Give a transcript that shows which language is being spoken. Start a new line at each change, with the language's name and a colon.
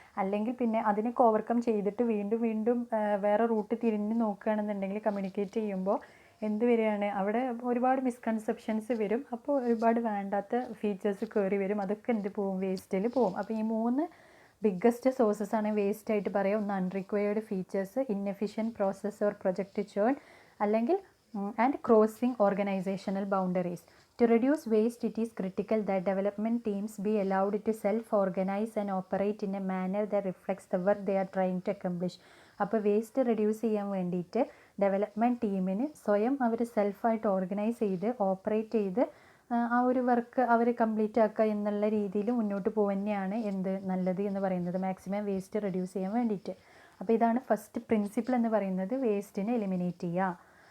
Malayalam: അല്ലെങ്കിൽ പിന്നെ അതിനൊക്കെ ഓവർകം ചെയ്തിട്ട് വീണ്ടും വീണ്ടും വേറെ റൂട്ട് തിരിഞ്ഞ് നോക്കുകയാണെന്നുണ്ടെങ്കിൽ കമ്മ്യൂണിക്കേറ്റ് ചെയ്യുമ്പോൾ എന്ത് വരികയാണ്, അവിടെ ഒരുപാട് മിസ്കൺസെപ്ഷൻസ് വരും. അപ്പോൾ ഒരുപാട് വേണ്ടാത്ത ഫീച്ചേഴ്സ് കയറി വരും. അതൊക്കെ എന്ത് പോവും, വേസ്റ്റിൽ പോവും. അപ്പോൾ ഈ 3 ബിഗ്ഗസ്റ്റ് സോഴ്സസ് ആണ് വേസ്റ്റ് ആയിട്ട് പറയുക.
English: ഒന്ന് unrequired features, inefficient process or project churn, അല്ലെങ്കിൽ and crossing organizational boundaries. To reduce waste, it is critical that development teams be allowed to self-organize and operate in a manner that reflects the work they are trying to accomplish.
Malayalam: അപ്പോൾ waste reduce ചെയ്യാൻ വേണ്ടിയിട്ട് development ടീമിന് സ്വയം അവർ സെൽഫായിട്ട് organise ചെയ്ത് operate ചെയ്ത് ആ ഒരു work അവർ complete ആക്കുക എന്നുള്ള രീതിയിൽ മുന്നോട്ട് പോകുന്നതാണ് എന്ത് നല്ലത് എന്ന് പറയുന്നത്, മാക്സിമം വേസ്റ്റ് റെഡ്യൂസ് ചെയ്യാൻ വേണ്ടിയിട്ട്. അപ്പോൾ ഇതാണ് ഫസ്റ്റ് പ്രിൻസിപ്പിൾ എന്ന് പറയുന്നത്, വേസ്റ്റിനെ എലിമിനേറ്റ് ചെയ്യുക.